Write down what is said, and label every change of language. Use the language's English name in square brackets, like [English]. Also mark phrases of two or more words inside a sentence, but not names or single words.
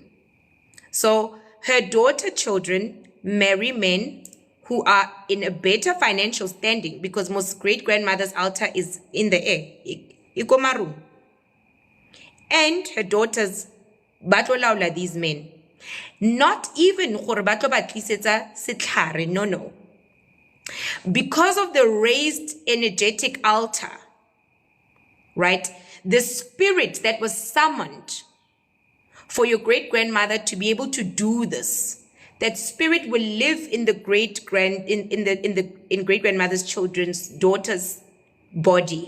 [English] So her daughter children marry men who are in a better financial standing, because most great-grandmother's altar is in the air. Ikomaru. And her daughters batolaula these men. Not even [Tswana] gore batlo ba tlisetsa setlhare, [English] no. Because of the raised energetic altar, right? The spirit that was summoned for your great-grandmother to be able to do this, that spirit will live in the great-grandmother's children's daughter's body.